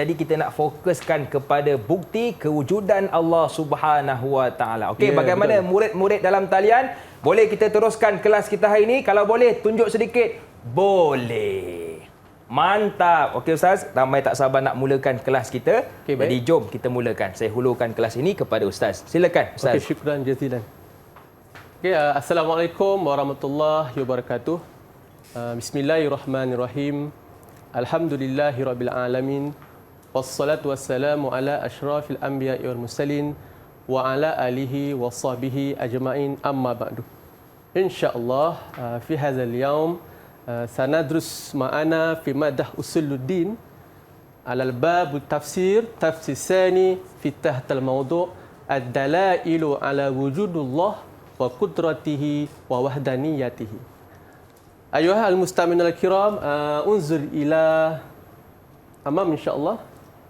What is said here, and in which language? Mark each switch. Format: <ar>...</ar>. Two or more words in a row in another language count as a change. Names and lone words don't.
<ms>Jadi kita nak fokuskan kepada bukti kewujudan</ms> <ar>الله سبحانه وتعالى.</ar> <ms>Okey, bagaimana betul. Murid-murid dalam talian? Boleh kita teruskan kelas kita hari ini? Kalau boleh, tunjuk sedikit. Boleh. Mantap. Okey Ustaz, ramai tak sabar nak mulakan kelas kita. Okay, jadi jom kita mulakan. Saya hulurkan kelas ini kepada Ustaz. Silakan Ustaz. Okey,</ms> <ar>شكرا جزيلا. Okay, السلام عليكم ورحمة الله وبركاته. بسم الله الرحمن الرحيم. الحمد لله رب العالمين. والصلاة والسلام على أشرف الأنبياء والمرسلين وعلى آله وصحبه أجمعين، أما بعد. إن شاء الله في هذا اليوم سندرس معنا في مادة أصول الدين على الباب تفسير ثاني في تحت الموضوع الدلائل على وجود الله وقدرته ووحدانيته. أيها المستمعون الكرام، انظر إلى أمام إن شاء الله.</ar>